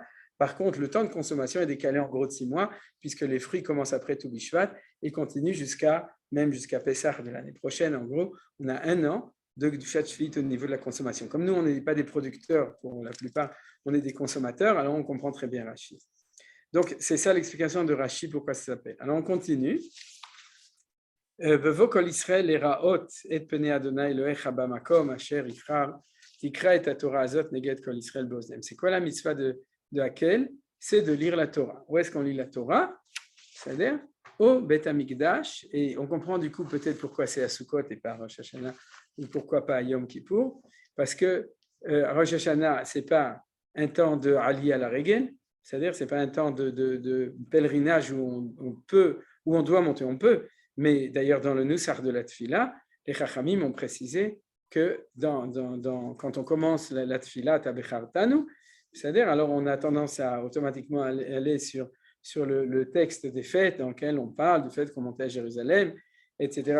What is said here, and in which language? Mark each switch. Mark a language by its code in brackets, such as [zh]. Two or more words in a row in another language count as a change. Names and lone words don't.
[fr] Par contre, le temps de consommation est décalé en gros de 6 mois, puisque les fruits commencent après Tou Bishvat et continuent même jusqu'à Pessah de l'année prochaine. En gros, on a 1 an de [he] קדושת שביעית [fr] au niveau de la consommation. Comme nous, on n'est pas des producteurs, pour la plupart, on est des consommateurs, alors on comprend très bien Rashi. Donc, c'est ça l'explication de Rashi, pourquoi ça s'appelle. Alors, on continue. [he] בבוא כל ישראל לראות את פני ה' אלוהיך במקום אשר יבחר תקרא את התורה הזאת נגד כל ישראל באזניהם. [fr] C'est quoi la mitzvah de Hakel? C'est de lire la Torah. Où est-ce qu'on lit la Torah? C'est-à-dire au Beth Amikdash, et on comprend du coup peut-être pourquoi c'est à Sukkot et pas à Rosh Hashanah, ou pourquoi pas à Yom Kippour, parce que Rosh Hashanah, ce n'est pas un temps de Ali à la Regen, c'est-à-dire ce n'est pas un temps de pèlerinage où on doit monter, on peut, mais d'ailleurs dans le Nusach de la Tfila, les Chachamim ont précisé que quand on commence la Tfila, Tabechartanu, c'est-à-dire alors on a tendance à automatiquement aller sur le texte des fêtes dans lequel on parle du fait qu'on montait à Jérusalem, etc.